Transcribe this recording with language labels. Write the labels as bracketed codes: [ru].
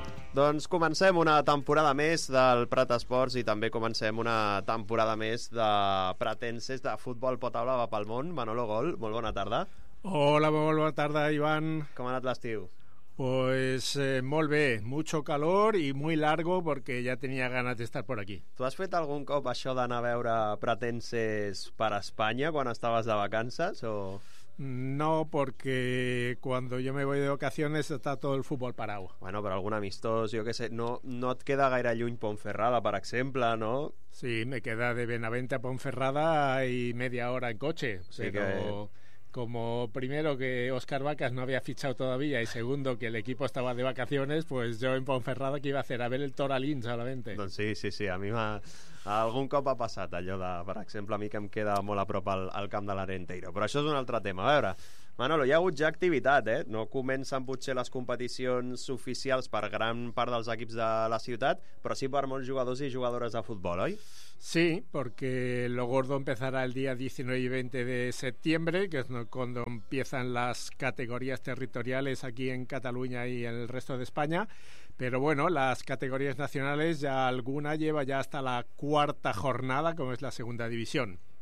[ca] Doncs comencem una temporada més del Prat Esports i també comencem una temporada més de Pratenses de Futbol Potable va pel món. Manolo Gol, molt bona tarda. Hola, molt bona tarda, Ivan. Com ha anat l'estiu? [es] Pues [ca] molt bé, [es] mucho calor y muy largo porque ya tenía ganas de estar por aquí. [ca] Tu has fet algun cop això d'anar a veure Pratenses per Espanya quan estaves de vacances o...? [es] No, porque cuando yo me voy de vacaciones está todo el fútbol parado. Bueno, pero algún amistoso, yo qué sé, no te queda [ca] gaire lluny [es] Ponferrada, por ejemplo, ¿no? Sí, me queda de Benavente a Ponferrada y media hora en coche, sí, pero... que... como primero que Óscar Vacas no había fichado todavía y segundo que el equipo estaba de vacaciones, pues yo en Ponferrada que iba a hacer a ver el Toralín solamente. [ca] Doncs sí, sí, sí, a mi m'ha... algun cop ha passat allò de, per exemple, a mi que em queda molt a prop al camp de l'Arenteiro, però això és un altre tema. A veure, Manolo, hi ha hagut ja activitat, eh? No comencen potser les competicions oficials per gran part dels equips de la ciutat, però sí per molts jugadors i jugadores de futbol, oi? [es] Sí, porque lo gordo empezará el día 19 y 20 de septiembre, que es cuando empiezan las categorías territoriales aquí en Cataluña y en el resto de España. Pero bueno, las categorías nacionales, ya alguna lleva ya hasta la cuarta jornada, como es la segunda división.